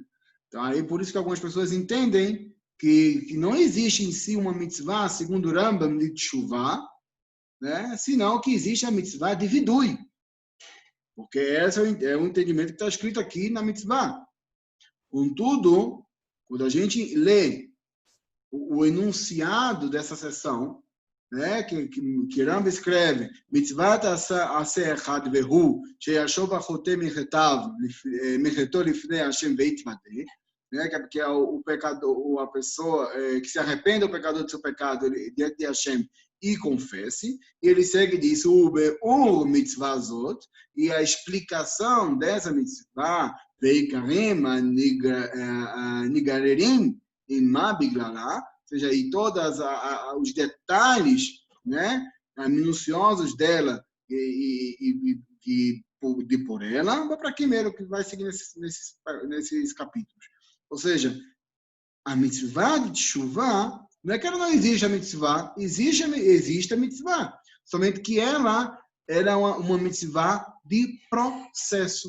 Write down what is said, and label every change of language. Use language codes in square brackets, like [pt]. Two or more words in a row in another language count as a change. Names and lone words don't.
[pt] Então, aí, por isso que algumas pessoas entendem que não existe em si uma mitzvah, segundo o Rambam, de Teshuvah, né, senão que existe a mitzvah de vidui. Porque esse é o entendimento que está escrito aqui na mitzvah. Contudo, quando a gente lê o enunciado dessa sessão, né, que Rambam escreve, mitzvat [he] עשה אחת והוא, שישוב החוטא מחטאו לפני השם ויתוודה, [pt] né, que é o pecador, a pessoa que se arrepende o pecador do seu pecado diante de Hashem e confesse, e ele segue e diz, o mitzvazot, e a explicação dessa mitzvah, [he] veikarim הנגררים עמה בגללה, [pt] ou seja, e todos os detalhes, né, minuciosos dela e por ela, para quem mesmo que vai seguir nesses capítulos. Ou seja, a mitzvah de Teshuvah, não é que ela não existe a mitzvah, existe a mitzvah, somente que ela é uma mitzvah de processo.